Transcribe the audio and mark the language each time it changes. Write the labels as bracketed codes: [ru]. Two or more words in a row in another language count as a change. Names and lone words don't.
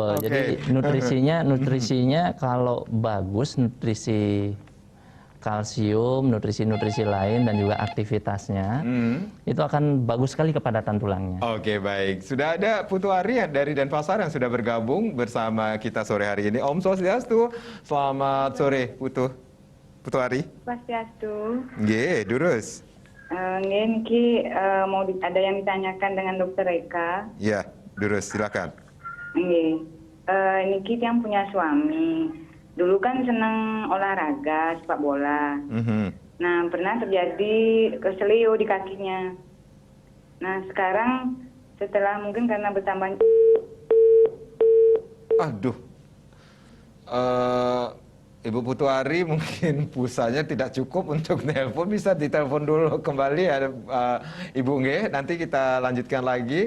[id] Jadi nutrisinya kalau bagus, nutrisi kalsium, nutrisi-nutrisi lain, dan juga aktivitasnya, itu akan bagus sekali kepadatan tulangnya. Baik. Sudah ada Putu Ari dari Denpasar yang sudah bergabung bersama kita sore hari ini. [ban] Om Swastiastu. [id] Selamat sore, Putu Ari. Swastiastu. [ban] Nggih, durus. [id] Niki mau ada yang ditanyakan dengan Dokter Eka. Ya, durus, silakan. Nggih. Niki yang punya suami. Dulu kan senang olahraga, sepak bola. Nah, pernah terjadi keselio di kakinya. Nah sekarang setelah mungkin karena bertambah. Aduh, Eh, Ibu Putuari mungkin pulsanya tidak cukup untuk nelpon, bisa ditelepon dulu kembali ya Ibu Nge, nanti kita lanjutkan lagi.